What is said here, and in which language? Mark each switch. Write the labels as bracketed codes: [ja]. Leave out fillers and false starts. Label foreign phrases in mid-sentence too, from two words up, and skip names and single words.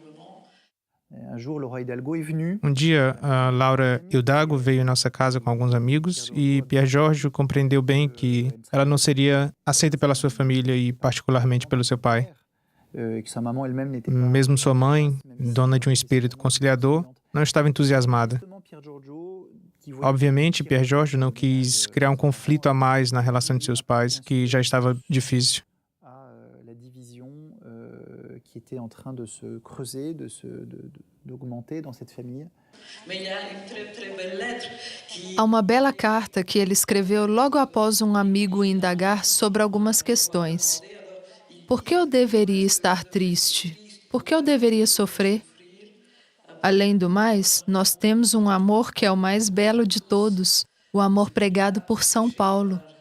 [pt] Um dia, a Laura Hidalgo veio em nossa casa com alguns amigos e Pierre Georges compreendeu bem que ela não seria aceita pela sua família e particularmente pelo seu pai. Mesmo sua mãe, dona de um espírito conciliador, não estava entusiasmada. Obviamente, Pierre Georges não quis criar um conflito a mais na relação de seus pais, que já estava difícil. [fr] Qui était en train de se creuser, d'augmenter dans cette famille. [pt] Há uma bela carta que ele escreveu logo após um amigo indagar sobre algumas questões. Por que eu deveria estar triste? Por que eu deveria sofrer? Além do mais, nós temos um amor que é o mais belo de todos, o amor pregado por São Paulo.